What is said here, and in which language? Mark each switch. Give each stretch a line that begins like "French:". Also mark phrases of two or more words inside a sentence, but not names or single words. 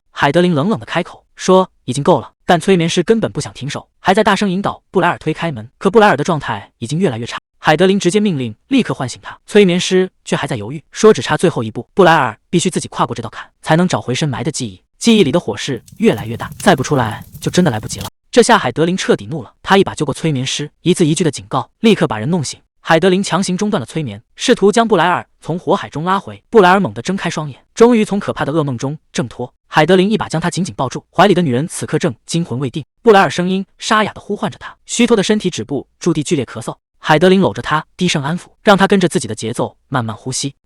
Chinese: 海德琳冷冷地開口說：“已經夠了。”但催眠師根本不想停手，還在大聲引導布萊爾推開門。可布萊爾的狀態已經越來越差，海德琳直接命令立刻喚醒他，催眠師卻還在猶豫，說只差最後一步，布萊爾必須自己跨過這道坎，才能找回深埋的記憶。記憶裡的火勢越來越大，再不出來就真的來不及了。這下海德琳徹底怒了，他一把揪過催眠師，一字一句的警告，立刻把人弄醒。海德琳強行中斷了催眠，試圖將布萊爾從火海中拉回。布萊爾猛地睜開雙眼，終於從可怕的噩夢中掙脫。海德琳一把將他緊緊抱住，懷裡的女人此刻正驚魂未定。布萊爾聲音沙啞地呼喚着他，虛脫的身體止步，駐地劇烈咳嗽。海德琳摟着他，低聲安撫，讓他跟着自己的節奏慢慢呼吸。